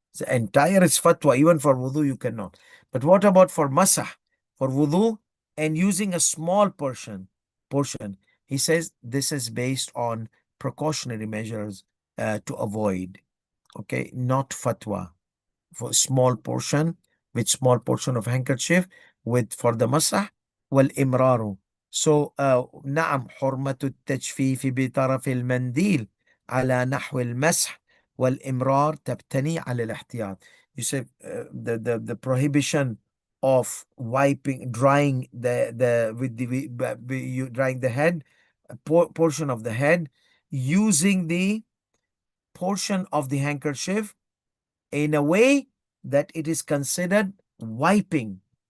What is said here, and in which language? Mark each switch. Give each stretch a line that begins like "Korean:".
English: The entire is fatwa. Even for wudu you cannot. But what about for masah, for wudu, and using a small portion? He says this is based on precautionary measures to avoid. Okay, not fatwa. For small portion, with small portion of handkerchief, with for the masah wal imraru.
Arabic: So نعم حرمة التجفيف بطرف المنديل على نحو المسح والإمرار تبتني على الاحتياط.
English: You say the prohibition of wiping, drying you drying the head, portion of the head, using the portion of the handkerchief in a way that it is considered wiping.